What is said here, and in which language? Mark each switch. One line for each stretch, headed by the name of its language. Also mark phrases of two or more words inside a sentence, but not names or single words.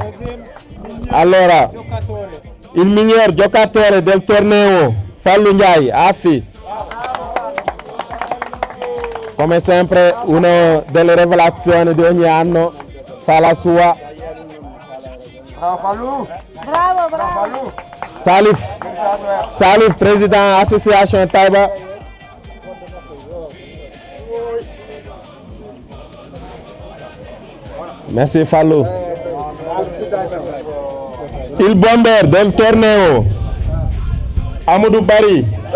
Italian: Allora, il miglior giocatore del torneo, Fallou Ndiaye Afi. Come sempre, una delle rivelazioni di ogni anno fa la sua. Bravo.
French: Salif, président association Taiba. Merci Fallou.
Italian: Il bomber del torneo, Amadou Bari.